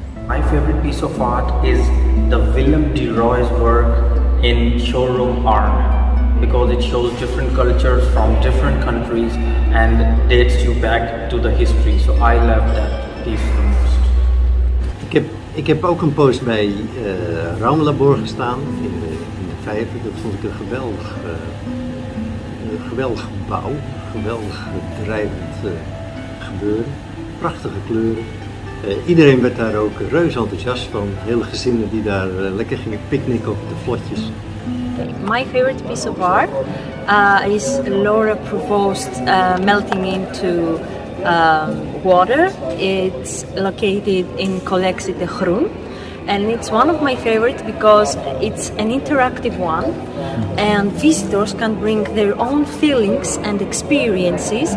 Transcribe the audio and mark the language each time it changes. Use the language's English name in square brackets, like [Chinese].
[English] My favorite piece of art is the Willem de Rooij's work in showroom Arnhem, because it shows different cultures from different countries and dates you back to the history. So I love that piece the most. [Dutch] Ik heb ook een poos bij Raumlabor gestaan in de Vijver. Dat vond ik een geweldig gebouw, geweldig drijvend gebeuren, prachtige kleuren. Iedereen werd daar ook reuze enthousiast van, hele gezinnen die daar lekker gingen picknicken op de vlotjes. [English] My favorite piece of art is Lore Provost melting into water. It's located in Collectie De Groen, and it's one of my favorites because it's an interactive one, and visitors can bring their own feelings and experiences.